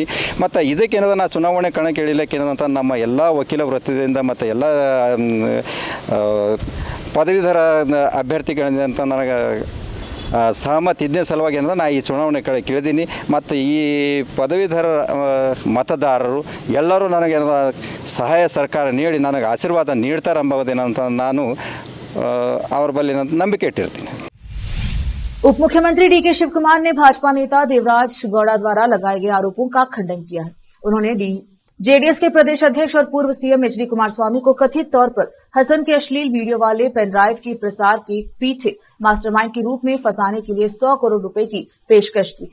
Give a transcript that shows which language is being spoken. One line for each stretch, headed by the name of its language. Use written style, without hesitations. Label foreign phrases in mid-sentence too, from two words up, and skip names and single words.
Kannada: ಮತ್ತು ಇದಕ್ಕೇನದ ನಾ ಚುನಾವಣೆ ಕಣಕ್ಕೆ ಇಳಿಲಿಕ್ಕೆ ಏನಂತ ನಮ್ಮ ಎಲ್ಲ ವಕೀಲ ವೃತ್ತಿಯಿಂದ ಮತ್ತು ಎಲ್ಲ ಪದವೀಧರ ಅಭ್ಯರ್ಥಿಗಳಿಂದ ಅಂತ ನನಗೆ ಸಹಮತ ಇದ್ದ ಸಲುವಾಗಿ ಏನಂದ್ರೆ ನಾ ಈ ಚುನಾವಣೆ ಕೇಳಿದ್ದೀನಿ. ಮತ್ತು ಈ ಪದವೀಧರ ಮತದಾರರು ಎಲ್ಲರೂ ನನಗೆ ಸಹಾಯ ಸರ್ಕಾರ ನೀಡಿ ನನಗೆ ಆಶೀರ್ವಾದ ನೀಡ್ತಾರೆ ಎಂಬುದೇನಂತ ನಾನು ಅವ್ರ ಬಳಿ ನಂಬಿಕೆ ಇಟ್ಟಿರ್ತೀನಿ.
Hindi: उप मुख्यमंत्री डीके शिव कुमार ने भाजपा नेता देवराज गौड़ा द्वारा लगाए गए आरोपों का खंडन किया है। उन्होंने जेडीएस के प्रदेश अध्यक्ष और पूर्व सीएम एचडी कुमारस्वामी को कथित तौर पर हसन के अश्लील वीडियो वाले पेनड्राइव के प्रसार के पीछे मास्टरमाइंड के रूप में फंसाने के लिए 100 करोड़ रुपए की पेशकश की थी।